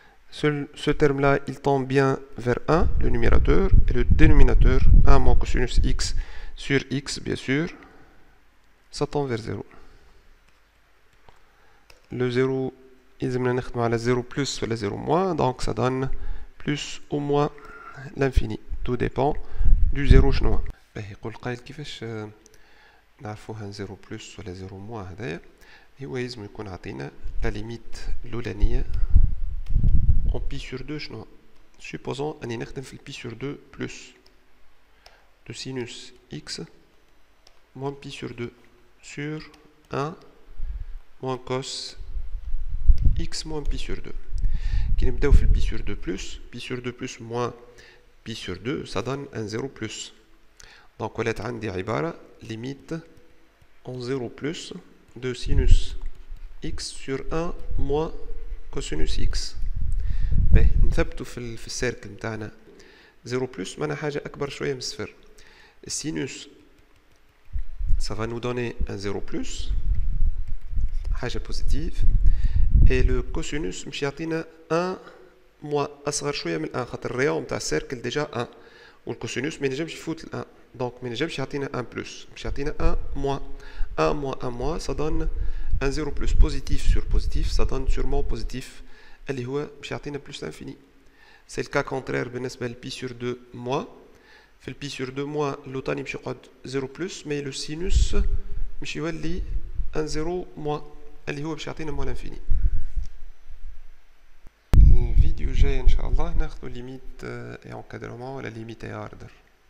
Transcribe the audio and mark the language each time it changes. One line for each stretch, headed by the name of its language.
French: Ce terme-là, il tend bien vers 1, le numérateur, et le dénominateur, 1 moins cosinus X sur X, bien sûr, ça tend vers 0. Le 0, il y a 0 plus ou 0 moins, donc ça donne plus ou moins l'infini. Tout dépend du 0
Arabic: شنو. يقول قايل كيفاش نعرفوها 0 plus ولا 0 moins هذايا. هو يلزم يكون عطينا
French: la limite
Arabic: الأولانية
French: en pi sur 2
Arabic: شنو.
French: Supposons
Arabic: أني نخدم في
French: pi sur 2 plus de sinus x moins pi sur 2 sur 1 moins cos x moins pi sur 2. Qui nous donne pi sur 2 plus moins pi sur 2, ça donne un 0 plus. Donc on a
Arabic: عندي عبارة
French: limite en 0 plus de sinus x sur 1 moins cosinus x.
Arabic: نثبتوا في السيركل نتاعنا 0 plus معناها حاجة أكبر شوية من الصفر.
French: السينوس ça va nous donner un 0 plus,
Arabic: حاجة
French: positive. Et le cosinus
Arabic: مش يعطينا
French: 1 moins أصغر شوية من 1 خاطر الريون نتاع السيركل ديجا 1 والكوسينوس ما ينجمش يفوت ال 1 دونك ما ينجمش يعطينا 1 بلس مش يعطينا 1 moins 1 moins 1 moins ça donne un 0 plus positif sur positif ça donne sûrement positif
Arabic: اللي هو مش يعطينا
French: plus l'infini. C'est le cas contraire
Arabic: بالنسبة للبي
French: sur 2 moins.
Arabic: في البي sur 2 moins لو تاني باش يقعد 0 plus
French: mais le sinus
Arabic: مش يولي
French: un 0 moins
Arabic: اللي هو باش يعطينا
French: moins l'infini.
Arabic: الفيديو جاي ان شاء الله ناخذ ليميت
French: et encadrement
Arabic: ولا ليميت
French: et ordre.